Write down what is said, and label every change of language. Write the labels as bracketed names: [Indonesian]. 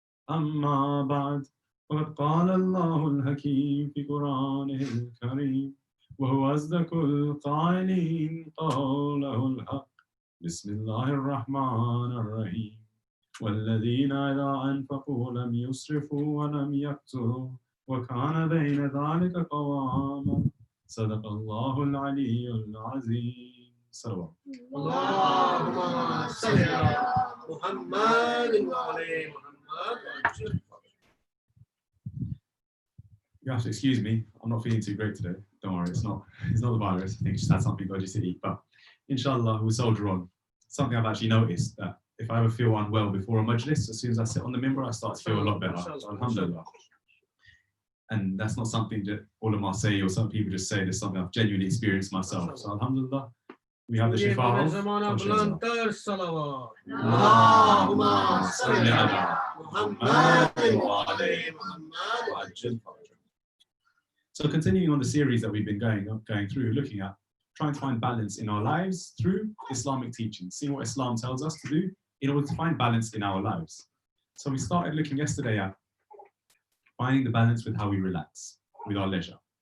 [Arabic] أما بعد فقد قال الله الحكيم في قرآنه الكريم وهو أصدق القائلين قوله الحق بسم الله الرحمن الرحيم والذين إذا أنفقوا لم يسرفوا ولم يقتروا وكان بين ذلك قواما صدق الله العلي العظيم صلوات اللهم صل على محمد وعلى محمد وعجل. [English] You have to excuse me, I'm not feeling too great today. Don't worry, it's not the virus. I think I just had something dodgy to eat. But inshallah, we'll soldier on. Something I've actually noticed that if I ever feel unwell before a majlis, as soon as I sit on the minbar, I start to feel a lot better. So, alhamdulillah. And that's not something that ulama say or some people just say. There's something I've genuinely experienced myself. So alhamdulillah, we have the shifa of [Arabic] اللهم صل على محمد وعلى محمد وعجل. [English] So continuing on the series that we've been going through, looking at trying to find balance in our lives through Islamic teaching, seeing what Islam tells us to do in order to find balance in our lives. So we started looking yesterday at finding the balance with how we relax, with our leisure.